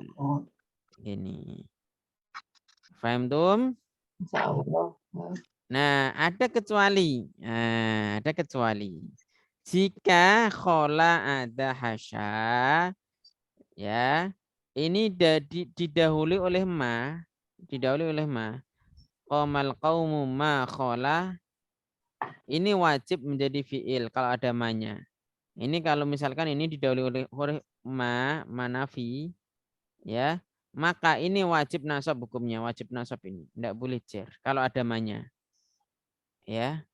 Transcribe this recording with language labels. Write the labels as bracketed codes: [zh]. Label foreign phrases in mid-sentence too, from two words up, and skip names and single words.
[id] Ini. Faham tum? Nah, ada kecuali. Nah, ada kecuali. Jika khola ada hasya, ya, ini didahului oleh ma, [ar] قام القوم ما خلا, [id] ini wajib menjadi fiil kalau ada ma-nya. Ini kalau misalkan ini didahului oleh huruf manafi, ya, maka ini wajib nasab hukumnya, wajib nasab ini, tidak boleh jar kalau ada ma-nya. Ya.